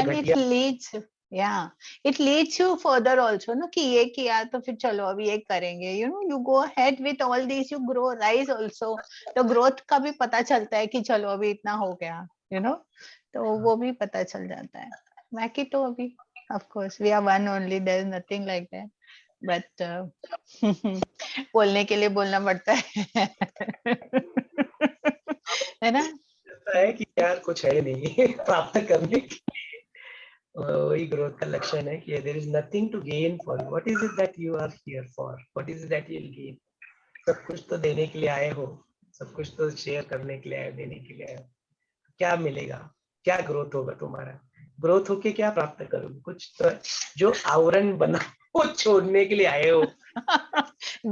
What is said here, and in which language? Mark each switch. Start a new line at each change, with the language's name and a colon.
English: And it
Hindi: घटिया।
English: leads, yeah, it leads you further also, no,
Hindi: कि ये किया तो फिर चलो अभी ये करेंगे,
English: you know, you go ahead with all these, you grow, rise also,
Hindi: तो growth का भी पता चलता है कि चलो अभी इतना हो गया, you know, तो वो भी पता चल जाता है। बाकी तो अभी
English: of course we are one only, there is nothing like that,
Hindi: but बोलने के लिए बोलना पड़ता है। है ना? लगता है कि यार कुछ है नहीं प्राप्त करने की, वही ग्रोथ का लक्षण है कि
English: There is nothing to gain for you, what is it that you are here for, what is it that you will gain.
Hindi: सब कुछ तो देने के लिए आए हो, सब कुछ तो शेयर करने के लिए आए हो, देने के लिए आए हो, क्या मिलेगा, क्या ग्रोथ होगा तुम्हारा, ग्रोथ होके क्या प्राप्त करोगे, कुछ तो जो आवरण बना वो छोड़ने के लिए आए हो।